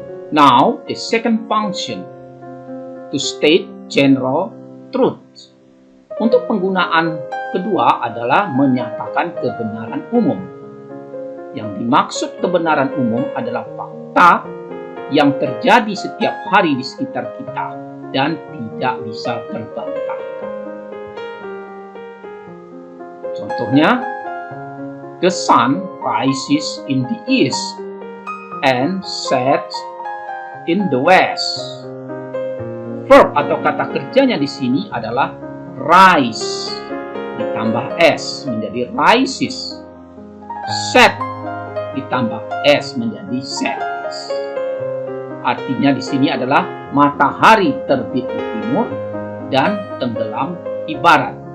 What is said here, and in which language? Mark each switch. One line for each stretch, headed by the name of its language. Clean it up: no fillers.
English: Now, the second function, to state general truth.
Indonesian: Untuk penggunaan kedua adalah menyatakan kebenaran umum. Yang dimaksud kebenaran umum adalah fakta yang terjadi setiap hari di sekitar kita dan tidak bisa terbantahkan. Contohnya,
English: the sun rises in the east and sets in the west.
Indonesian: Verb atau kata kerjanya di sini adalah rise ditambah s menjadi rises. Set ditambah s menjadi sets. Artinya di sini adalah matahari terbit di timur dan tenggelam di barat.